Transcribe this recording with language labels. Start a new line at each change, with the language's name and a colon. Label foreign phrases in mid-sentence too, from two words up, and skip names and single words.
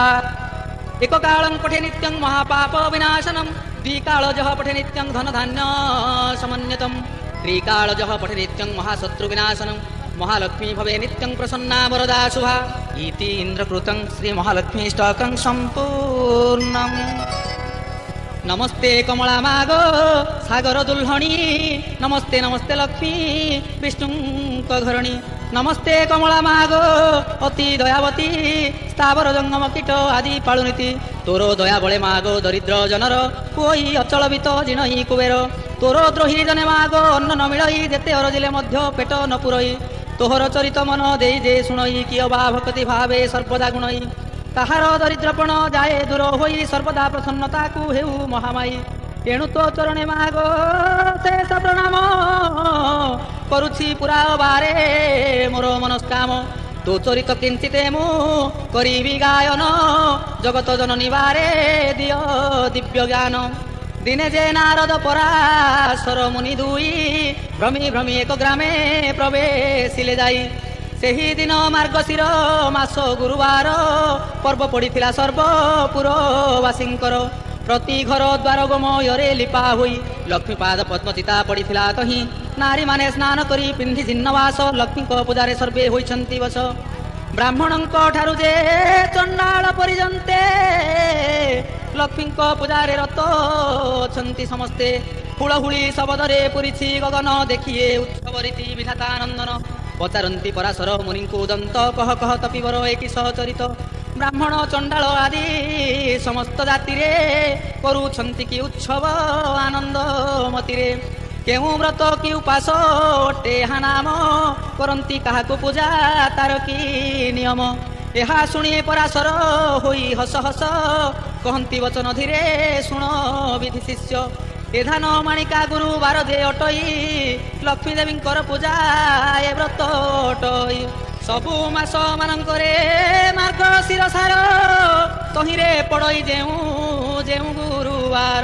Sanskrit: एककालं पठे नित्यं महापाप विनाशनं द्विकाल जः पठे नित्यं धनधान्य समन्वितं त्रिकाल जः पठे नित्यं महाशत्रु विनाशनं महालक्ष्मी भवे नित्यं प्रसन्ना वरदा शुभा इति इन्द्रकृतं श्री महालक्ष्मी ष्टकं सम्पूर्णम्।
Odia: ନମସ୍ତେ କମଳା ମାଗ ସାଗର ଦୁଲ୍ହଣୀ ନମସ୍ତେ ନମସ୍ତେ ଲକ୍ଷ୍ମୀ ବିଷ୍ଣୁଙ୍କ ଘରଣୀ। ନମସ୍ତେ କମଳା ମାଗ ଅତି ଦୟାବତୀ ସ୍ଥାବର ଜଙ୍ଗମ କୀଟ ଆଦି ପାଳୁନୀତି। ତୋର ଦୟା ବଳେ ମାଗ ଦରିଦ୍ର ଜନର କୋଇ ଅଚଳ ବିତ ଜିଣଇ କୁବେର। ତୋର ଦ୍ରୋହୀ ଜନେ ମାଗ ଅନ୍ନ ନ ମିଳଇ ଜେତେ ଅରଜିଲେ ମଧ୍ୟ ପେଟ ନ ପୁରଇ। ତୋହର ଚରିତ ମନ ଦେଇ ଯେ ଶୁଣଇ କିୟ ବା ଭକ୍ତି ଭାବେ ସର୍ବଦା ଗୁଣଇ। ତାହାର ଦରିଦ୍ରପଣ ଯାଏ ଦୂର ହୋଇ ସର୍ବଦା ପ୍ରସନ୍ନତା କୋ ହେଉ ମହାମାଈ। ତେଣୁ ତୋ ଚରଣେ ମାଗ ଶେଷ ପ୍ରଣାମ କରୁଛି ପୁରା ବାରେ ମୋର ମନସ୍କାମ। ତୋ ଚରିତ କିଞ୍ଚିତେ ମୁ କରିବି ଗାୟନ ଜଗତ ଜନନୀ ବାରେ ଦିୟୋ ଦିବ୍ୟ ଜ୍ଞାନ। ଦିନେ ଯେ ନାରଦ ପରାଶର ମୁନି ଦୁଇ ଭ୍ରମୀ ଭ୍ରମୀ ଏକ ଗ୍ରାମେ ପ୍ରବେଶିଲେ ଯାଇ। ସେହି ଦିନ ମାର୍ଗଶୀର ମାସ ଗୁରୁବାର ପର୍ବ ପଡ଼ିଥିଲା ସର୍ବପୁରବାସୀଙ୍କର। ପ୍ରତି ଘର ଦ୍ୱାର ଗୋମୟରେ ଲିପା ହୋଇ ଲକ୍ଷ୍ମୀପାଦ ପଦ୍ମଚିତା ପଡ଼ିଥିଲା କହିଁ। ନାରୀ ମାନେ ସ୍ନାନ କରି ପିନ୍ଧି ଜିନ୍ନବାସ ଲକ୍ଷ୍ମୀ ପୂଜାରେ ସର୍ବେ ହୋଇଛନ୍ତି ବସ। ବ୍ରାହ୍ମଣଙ୍କ ଠାରୁ ଯେ ଚଣ୍ଡାଳ ପରିଜନ୍ତେ ଲକ୍ଷ୍ମୀ ପୂଜାରେ ରତ ଅଛନ୍ତି ସମସ୍ତେ। ହୁଳହୁଳି ଶବଦରେ ପୁରିଛି ଗଗନ ଦେଖିଏ ଉତ୍ସବ ରୀତି ବିଧାତାନନ୍ଦନ। ପଚାରନ୍ତି ପରାଶର ମୁନି କୋ ଦନ୍ତ କହ କହ ତପିବର ଏକ ସହଚରିତ। ବ୍ରାହ୍ମଣ ଚଣ୍ଡାଳ ଆଦି ସମସ୍ତ ଜାତି ରେ କରୁଛନ୍ତି କି ଉତ୍ସବ ଆନନ୍ଦ ମତିରେ। କେଉ ବ୍ରତ କି ଉପାସ ଅଟେ ହା ନାମ କରତି କାହାକୁ ପୂଜା ତାର କି ନିୟମ। ଏହା ଶୁଣି ପରାଶର ହୋଇ ହସ ହସ କହନ୍ତି ବଚନ ଧୀରେ ଶୁଣ ବିଧି ଶିଷ୍ୟ। ଏ ଧାନ ମାଣିକା ଗୁରୁବାର ଯେ ଅଟଇ ଲକ୍ଷ୍ମୀ ଦେବୀଙ୍କର ପୂଜା ଏ ବ୍ରତ ଅଟଇ। ସବୁ ମାସ ମାନଙ୍କରେ ମାର୍ଗଶିର ସାର ତହିଁରେ ପଡ଼ଇ ଯେଉଁ ଯେଉଁ ଗୁରୁବାର।